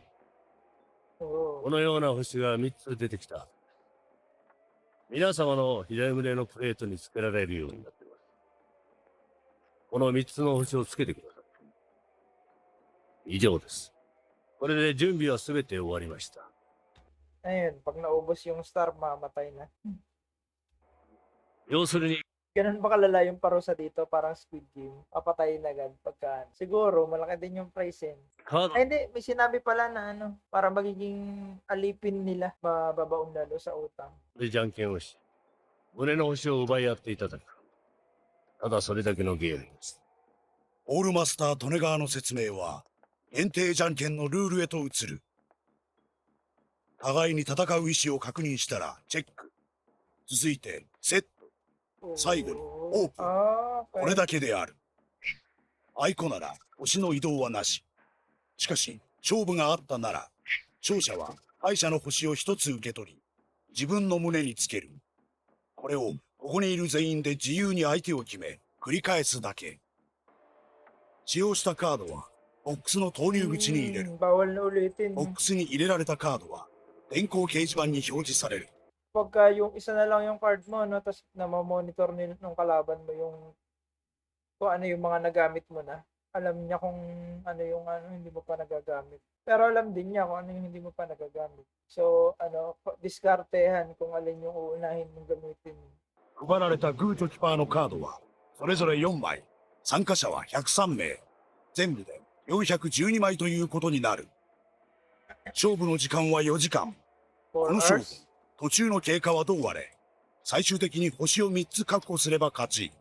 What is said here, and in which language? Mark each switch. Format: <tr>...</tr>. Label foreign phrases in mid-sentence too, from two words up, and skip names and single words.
<ja>おこのような星が3つ出てきた。皆様の左胸のプレートにつけられるようになっています。この3つの星をつけてください。以上です。これで準備はすべて終わりました。</ja> <tl>ayun, pag naubos yung star, mamatay na.</tl> <ja>要するに、</ja> <tl>Ganun ba kalala yung parusa dito? Parang Squid Game. Papatayin agad pagka. Siguro, malaki din yung price eh.</tl> <ja>カード</ja> <tl>Ay, hindi. May sinabi pala na para magiging alipin nila. Mababaon lalo sa utang.</tl> <ja>でじゃんけんをし、胸の星を奪い合っていただく。ただそれだけのゲームです。オールマスター・利根川の説明は、限定じゃんけんのルールへと移る。互いに戦う意思を確認したらチェック。続いて、セット。最後にオープン。 Okay. これだけである。アイコなら星の移動はなし。しかし、勝負があったなら、勝者は敗者の星を一つ受け取り、自分の胸につける。これをここにいる全員で自由に相手を決め、繰り返すだけ。使用したカードは、ボックスの投入口に入れる。</ja> <tl>Bawal na ulitin.</tl> <ja>ボックスに入れられたカードは、電光掲示板に表示される。</ja> <tl>Pagka yung isa na lang yung card mo, no, tapos namamonitor ng kalaban mo yung kung ano yung mga nagamit mo na. Alam niya kung ano yung hindi mo pa nagagamit. Pero alam din niya kung ano yung hindi mo pa nagagamit. So, diskartehan kung alin yung uunahin mong gamitin.</tl> <ja>配られたグーとキパーのカードは、それぞれ4枚。参加者は103名。全部で412枚ということになる。勝負の時間は4時間。 4 この勝負 hours? 途中の経過はどうあれ、最終的に星を3つ確保すれば勝ち。</ja>